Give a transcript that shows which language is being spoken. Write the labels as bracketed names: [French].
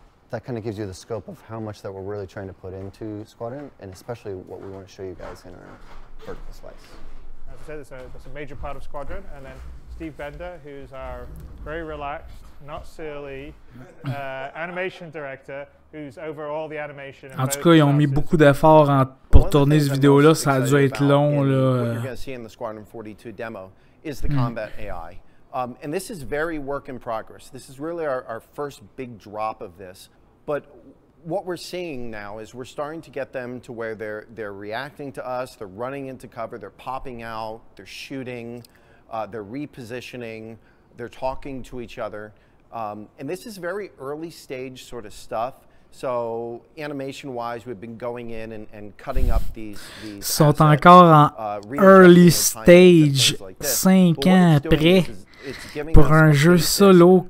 [English] that kind of gives you the scope of how much that we're really trying to put into Squadron, and especially what we want to show you guys in our vertical slice. As I said, that's a major part of Squadron, and then Steve Bender, who's our very relaxed, not silly animation director, who's over all the animation. [French] En tout cas, ils ont mis beaucoup d'efforts pour tourner cette vidéo-là. Ça a dû être long. [English] What you're going to see in the Squadron 42 demo is the combat AI. And this is very work in progress. This is really our first big drop of this. But what we're seeing now is we're starting to get them to where they're reacting to us, they're running into cover, they're popping out, they're shooting, they're repositioning, they're talking to each other. And this is very early stage sort of stuff. So animation-wise, we've been going in and cutting up these [French] sont encore en [English] early stage, [French] 5 ans après, pour un jeu solo.